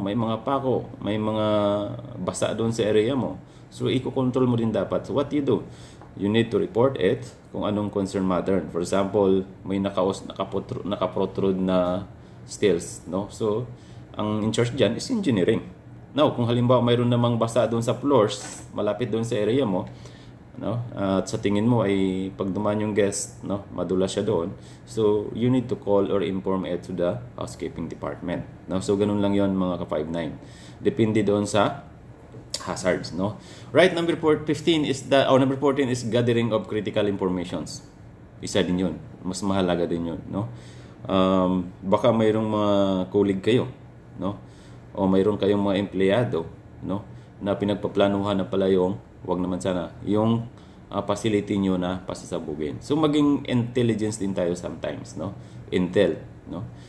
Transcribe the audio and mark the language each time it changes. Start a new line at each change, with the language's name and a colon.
Filipino: May mga pako, may mga basa doon sa area mo. So iko-control mo din dapat.
English: So what you do? You need to report it
Filipino: kung anong
English: concern matter. For example,
Filipino: may nakaprotrude na
English: steels, no?
Filipino: So ang in charge diyan is engineering. Now, kung halimbawa mayroon namang basa doon sa floors, malapit doon sa area mo, no? At sa tingin mo ay pag dumaan yung guest, no, madula siya doon.
English: So you need to call or inform it to the housekeeping department. No?
Filipino: So ganun lang 'yon mga ka-59. Depende doon sa hazards, no?
English: Right, number 15 is number 14 is gathering of critical informations.
Filipino: Isa din 'yon. Mas mahalaga din 'yon, no? Baka mayroong mga colleague kayo, no? O mayroon kayong mga empleyado, no, na pinagpaplanuhan na pala yung wag naman sana yung facility nyo na pasasabugin. So maging intelligence din tayo sometimes, no? Intel, no?